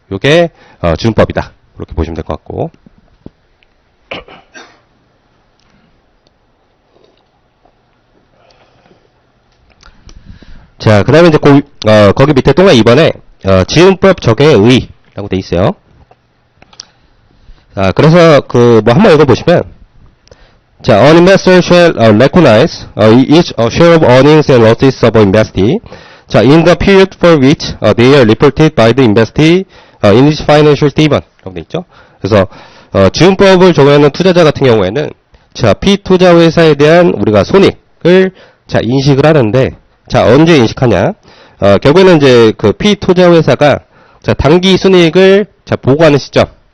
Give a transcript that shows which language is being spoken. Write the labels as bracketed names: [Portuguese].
[Korean] 요게, 지분법이다. 그렇게 보시면 될 것 같고. 자, 그 다음에 이제 거기 밑에 동안 이번에, 지분법 적용의 의의라고 돼 있어요. [English] 자, [Korean] 그래서 뭐 한번 읽어보시면, [English] 자, an investor shall recognize each share of earnings and losses of an investee. 자, in the period for which they are reported by the investee in its financial statement. [Korean] 라고 돼 있죠. 그래서, 지분법을 적용하는 투자자 같은 경우에는, 자, P투자회사에 대한 우리가 손익을, 자, 인식을 하는데, 자, 언제 인식하냐? 결국에는 이제 그 P투자회사가, 자, 당기 순이익을, 자, 보고하는 시점.